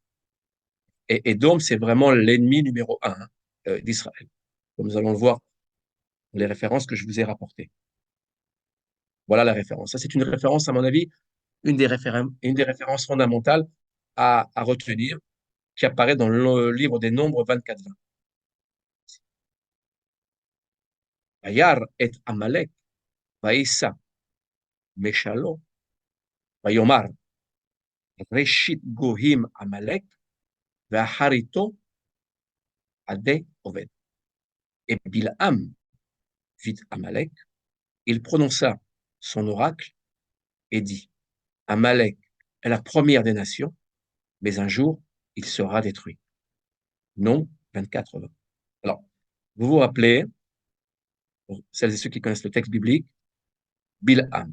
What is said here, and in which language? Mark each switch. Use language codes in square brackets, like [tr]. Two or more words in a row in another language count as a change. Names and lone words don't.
[fr] Et Édom, c'est vraiment l'ennemi numéro un d'Israël, comme nous allons le voir dans les références que je vous ai rapportées. Voilà la référence. Ça, c'est une référence, à mon avis, une des références fondamentales à retenir, qui apparaît dans le livre des Nombres 24-20. [he] וירא את עמלק, וישא, משלו, ויאמר, ראשית גוים עמלק, ואחריתו, עדי אובד. [fr] Et Bilham vit Amalek, il prononça son oracle et dit, Amalek est la première des nations, mais un jour, il sera détruit. Non 24-20. Alors, vous vous rappelez, pour celles et ceux qui connaissent le texte biblique, Bilham.